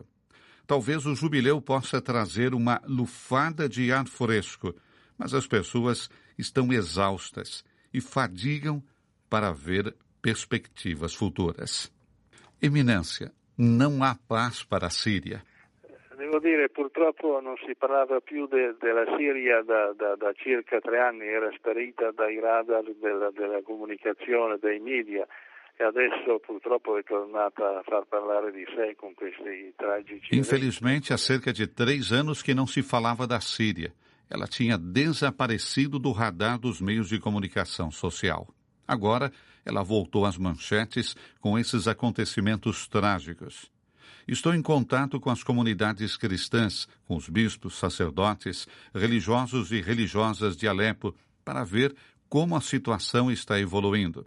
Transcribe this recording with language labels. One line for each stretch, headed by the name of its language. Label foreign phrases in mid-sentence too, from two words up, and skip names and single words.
Portuguese: Talvez o jubileu possa trazer uma lufada de ar fresco, mas as pessoas estão exaustas e fadigam para ver perspectivas futuras. Eminência, não há paz para a Síria.
Italian: Devo dire, purtroppo non si parlava più della Siria da circa 3 anni, era sparita dai radar della comunicazione, dei media, e adesso purtroppo è tornata a far parlare di sé con questi tragici.
Portuguese: Infelizmente, há cerca de 3 anos que não se falava da Síria. Ela tinha desaparecido do radar dos meios de comunicação social. Agora, ela voltou às manchetes com esses acontecimentos trágicos. Estou em contato com as comunidades cristãs, com os bispos, sacerdotes, religiosos e religiosas de Alepo, para ver como a situação está evoluindo.